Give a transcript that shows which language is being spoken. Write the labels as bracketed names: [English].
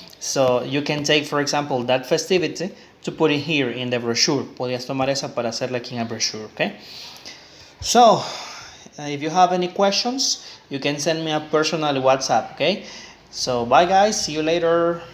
[English] So you can take, for example, that festivity to put it here in the brochure. [Spanish] Podías tomar esa para hacerla aquí en el brochure, okay? [English] So, if you have any questions, you can send me a personal WhatsApp, okay? So, bye guys, see you later.